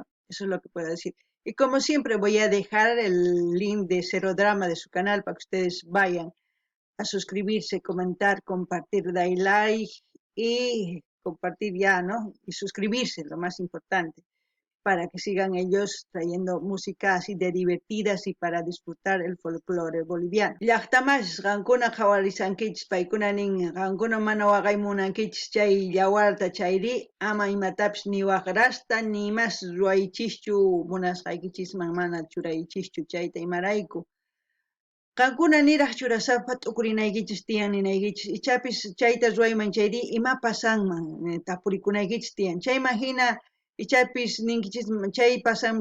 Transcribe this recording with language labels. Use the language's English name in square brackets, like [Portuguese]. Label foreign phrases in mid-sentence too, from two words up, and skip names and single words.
[Spanish] Eso es lo que puedo decir. Y como siempre voy a dejar el link de Cero Drama de su canal para que ustedes vayan a suscribirse, comentar, compartir, dar like y compartir ya, ¿no? Y suscribirse, lo más importante, para que sigan ellos trayendo música así de divertidas y para disfrutar el folclore boliviano. [Quechua] Llaqtamas qankuna qhawarisankichis paykunanin qankuna mana waqaymunankichis chay yawarta chayri ama imatapis ni waqrasta ni imas ruwaychischu munasqaykichisman mana churaychischu chayta imarayku. Qankuna niraq churasapa t'ukurinaykichis tiyan ninaykichis ichapis chayta ruwayman chayri ima pasanman tapurikunaykichis tiyan chayman hina ichapis ninkichis chay pasanman